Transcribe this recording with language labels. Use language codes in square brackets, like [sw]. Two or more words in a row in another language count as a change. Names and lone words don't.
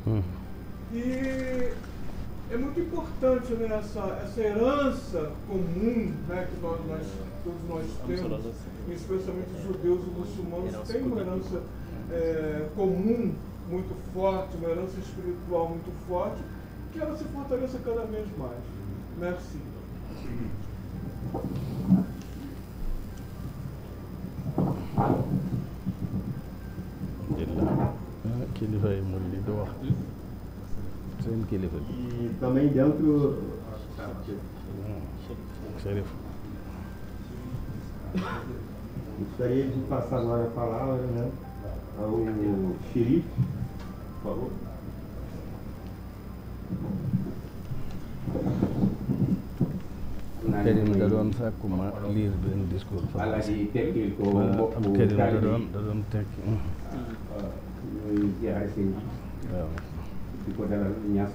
[pt] E é muito importante, né, essa herança comum, né, que todos nós temos, especialmente os judeus e muçulmanos, têm uma herança comum muito forte, uma herança espiritual muito forte, que ela se fortaleça cada vez mais. [fr] Merci. [wo] kilifa yi mu li di wax seen kilifa bi. [pt] E também dentro. Chérif. Gostaria de passar agora a palavra, né, ao xerife, por favor. [wo] Karim da doon sàkku ma lire benn discours. Alaaji tekkil ko am Karim da doon tekki. ñuy ziare sëñ bi. waaw. di ko dalal ñas.